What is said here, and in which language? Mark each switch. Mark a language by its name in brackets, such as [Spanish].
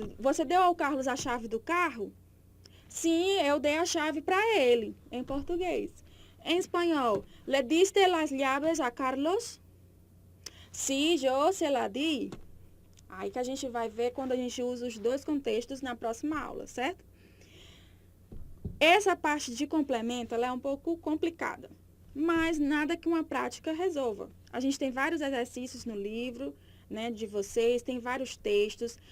[Portuguese] Você deu ao Carlos a chave do carro? Sim, eu dei a chave para ele, em português. Em espanhol, [Spanish] ¿le diste las llaves a Carlos? Sí, yo se la di. [Portuguese] Aí que a gente vai ver quando a gente usa os dois contextos na próxima aula, certo? Essa parte de complemento, ela é um pouco complicada, mas nada que uma prática resolva. A gente tem vários exercícios no livro, né, de vocês, tem vários textos.